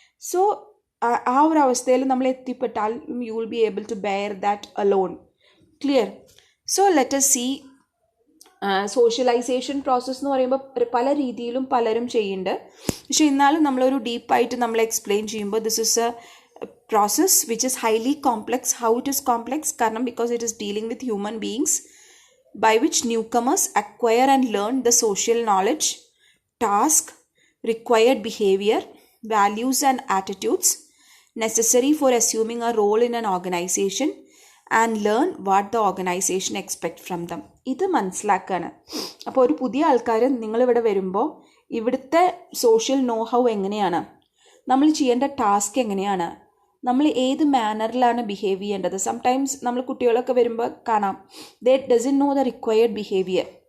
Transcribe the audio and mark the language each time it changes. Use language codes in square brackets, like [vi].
[en] so [ml] ആ ഒരു അവസ്ഥയിൽ നമ്മൾ എത്തിപ്പെട്ടാൽ [en] You will be able to bear that alone. Clear. So let us see [ml] socialisation process എന്ന് പറയുമ്പോൾ പല രീതിയിലും പലരും ചെയ്യുന്നുണ്ട്. പക്ഷെ എന്നാലും നമ്മളൊരു ഡീപ്പായിട്ട് നമ്മൾ എക്സ്പ്ലെയിൻ ചെയ്യുമ്പോൾ [en] This is a process which is highly complex. How it is complex? [ml] കാരണം [en] Because it is dealing with human beings by which newcomers acquire and learn the social knowledge, task, required behavior, values and attitudes necessary for assuming a role in an organization and learn what the organization expect from them. [ml] ഇത് മനസ്സിലാക്കാണ്. അപ്പോൾ ഒരു പുതിയ ആൾക്കാർ നിങ്ങളിവിടെ വരുമ്പോൾ ഇവിടുത്തെ social know how എങ്ങനെയാണ്, നമ്മൾ ചെയ്യേണ്ട ടാസ്ക് എങ്ങനെയാണ്, നമ്മൾ ഏത് മാനറിലാണ് ബിഹേവ് ചെയ്യേണ്ടത്. സംടൈംസ് നമ്മൾ കുട്ടികളൊക്കെ വരുമ്പോൾ കാണാം, [en] They doesn't know the required behavior.